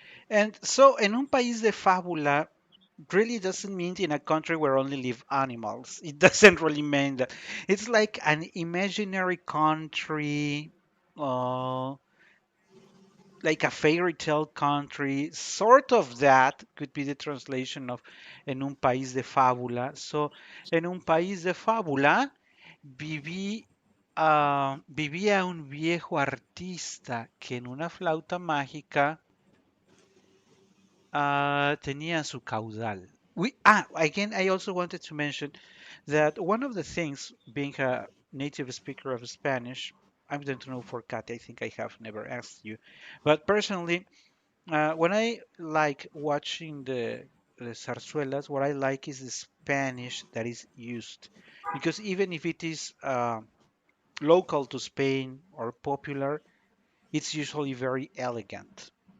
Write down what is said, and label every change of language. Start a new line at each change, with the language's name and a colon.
English: And so,
Spanish: en un país de fábula
English: really doesn't mean in a country where only live animals. It doesn't really mean that. It's like an imaginary country, uh, like a fairy tale country. Sort of that could be the translation of
Spanish: en un país de fábula. So, en un país de fábula vivía un viejo artista que en una flauta mágica tenía su caudal.
English: Again, I also wanted to mention that one of the things, being a native speaker of Spanish, I don't know for Kat, I think I have never asked you, but personally, when I like watching the zarzuelas, what I like is the Spanish that is used, because even if it is local to Spain or popular, it's usually very elegant.